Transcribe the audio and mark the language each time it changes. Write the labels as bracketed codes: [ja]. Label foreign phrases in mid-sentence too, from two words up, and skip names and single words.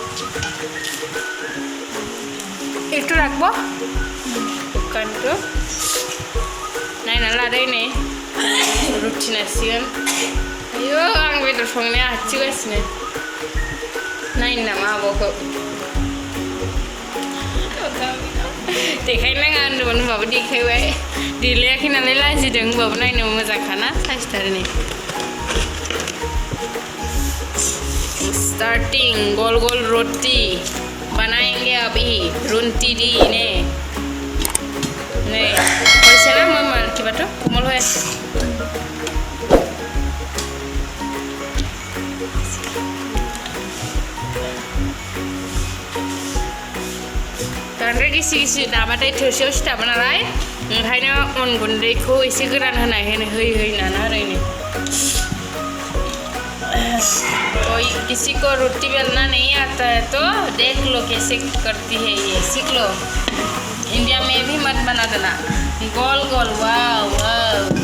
[brx] एकटु राखबो दखानखौ नायनानै लादो नै रुटि नासिगोन आयौ आं बेदर संनाया हाथिगासिनो नायनो नामा आब'खौ देखायनो नाङा होनदोंमोन होनबाबो देखायबाय देलायाखै नालाय लाजिदों होनबाबो नायनो मोजांखाना साइसथार नै [hi] स्टार्टिंग गोल गोल रोटी बनाएंगे अभी रुटी दी [as] ने হৈছে না মই মাৰ কিবাটো কোমল হৈ আছে [brx] बांद्राय गिसि गिसि दाबाथाय थोरसियाव सिथाबो नालाय ओंखायनो अन गुन्दैखौ एसे गोरान होयै नाना ओरैनो [hi] तो किसी को रोटी बेलना नहीं आता है तो देख लो कैसे करती है ये सीख लो इंडिया में भी मत बना देना गोल गोल वाव वाव